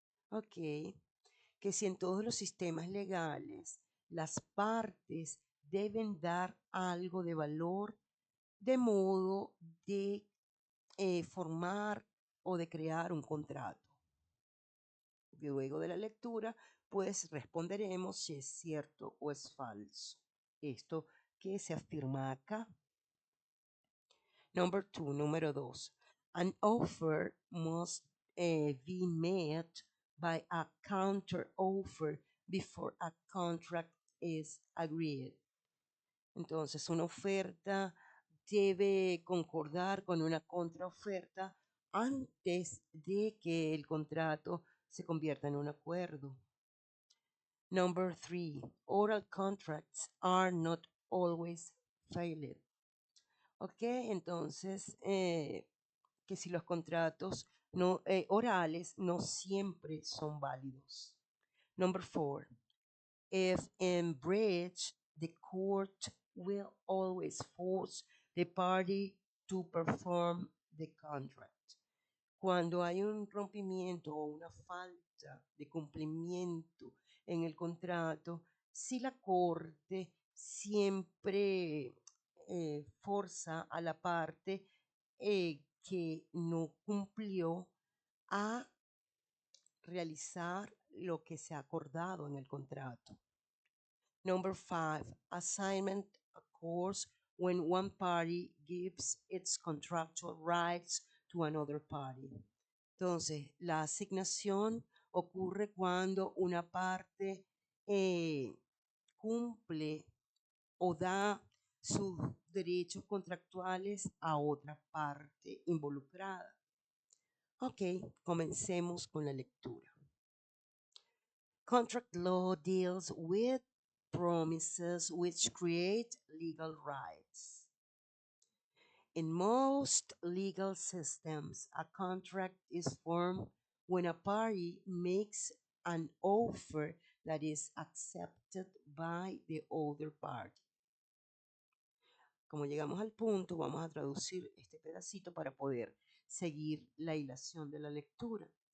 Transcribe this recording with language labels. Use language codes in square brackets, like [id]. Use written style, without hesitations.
[es] Ok, que si en todos los sistemas legales las partes deben dar algo de valor de modo de formar o de crear un contrato. Luego de la lectura, pues responderemos si es cierto o es falso. Esto que se afirma acá. [en] Number two, [es] número 2. [en] An offer must be made by a counter offer before a contract is agreed. [es] Entonces, una oferta debe concordar con una contraoferta antes de que el contrato se convierta en un acuerdo. [en] Number 3, oral contracts are not always valid. [es] Ok, entonces, que si los contratos no, orales no siempre son válidos. [en] Number 4, if in breach, the court will always force the party to perform the contract. [es] Cuando hay un rompimiento o una falta de cumplimiento en el contrato, si la corte siempre forza a la parte que no cumplió a realizar lo que se ha acordado en el contrato. [en] Number 5, assignment occurs when one party gives its contractual rights to another party. [es] Entonces, la asignación ocurre cuando una parte cumple o da sus derechos contractuales a otra parte involucrada. Ok, comencemos con la lectura. [en] Contract law deals with promises which create legal rights. In most legal systems, a contract is formed when a party makes an offer that is accepted by the other party. [es] Como llegamos al punto, vamos a traducir este pedacito para poder seguir la hilación de la lectura.